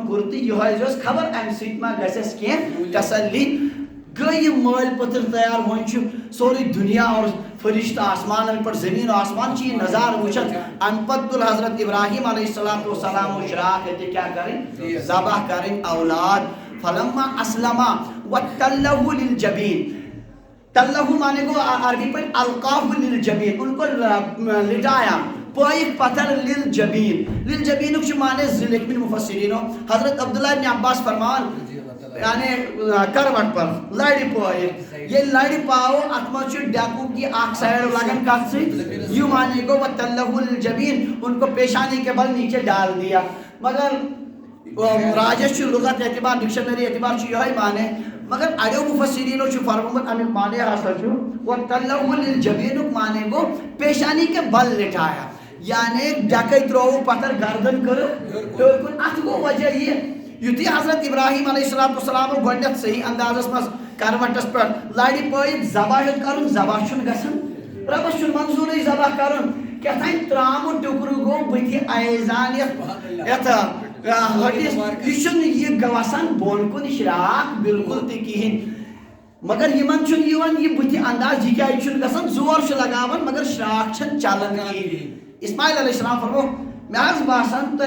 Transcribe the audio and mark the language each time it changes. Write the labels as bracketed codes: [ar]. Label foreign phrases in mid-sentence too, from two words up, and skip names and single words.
[ks] کُرتہٕ یِہوٚے اوس خبر امہِ سۭتۍ ما گژھٮ۪س کینٛہہ تسلی گٔے یِم مٲلۍ پٔتٕر تیار وۄنۍ چھُ سورُے دُنیا اور فرشتہٕ آسمانن پٮ۪ٹھ زٔمیٖن و آسمان چھِ یہِ نظارٕ وٕچھان امہِ پتہٕ تُل حضرت ابراہیم [ar] علیہ السلام [ks] شراکھ اَتہِ کیٛاہ کَرٕنۍ ذبح کَرٕنۍ اولاد [ar] فلما اسلما وتلہ للجبین [ks] تلہ مانے گوٚو عربی پٲٹھۍ [ar] القاہ للجبین [ur] ان کو لٹایا [ks] پٲیِکھ پتھر للجبینُک چھُ مانے زٕ لیکھمٕتۍ مُفسریٖنو حضرت عبداللہ ابن عباس فرماوان یعنی [ur] کروٹ پر [ks] لڑِ پٲیِکھ ییٚلہِ لڑِ پاوو اتھ منٛز چھُ ڈیکُک یہِ اکھ سایڈ لگان کتھ سۭتۍ یہِ مانے گوٚو [ar] وتلہ للجبین [ur] ان کو پیشانی کے بل نیچے ڈال دیا [ks] مگر راجس چھُ لُغت اعتبار ڈکشنری اعتبار چھُ یِہوٚے مانے مگر اڑیو مفسریٖنو چھُ فرمومُت امیُک مانے ہسا چھُ وتلہ للجبینُک مانے گوٚو [ur] پیشانی کے بل لٹایا [ks] یعنی ڈیکے ترٛووُکھ پتھر گردن کٔرٕکھ ہیوٚر کُن اتھ گوٚو وجہ یہِ یُتھُے حضرت ابراہیم [ar] علیہ السلام [ks] گۄڈنٮ۪تھ صحیح اندازس منٛز کروٹس پٮ۪ٹھ لڑِ پٲیِتھ ذبح ہیوٚت کرُن ذبح چھُنہٕ گژھان رۄبس چھُنہٕ منظوٗرٕے ذبح کرُن کیٛاہتانۍ ترٛامُت ٹُکرٕ گوٚو بٕتھِ ایزان یتھ ہٹِس یہِ چھُنہٕ یہِ وسان بۄن کُن شراکھ بالکل تہِ کِہیٖنۍ مگر یِمن چھُنہٕ یِوان یہِ بٕتھِ انداز یہِ کیٛازِ چھُنہٕ گژھان زور چھُ لگاوان مگر شراکھ چھنہٕ چلان کِہیٖنۍ اسماعیل [ar] علیہ السلام [ks] فرمو مےٚ حظ باسان تۄہہِ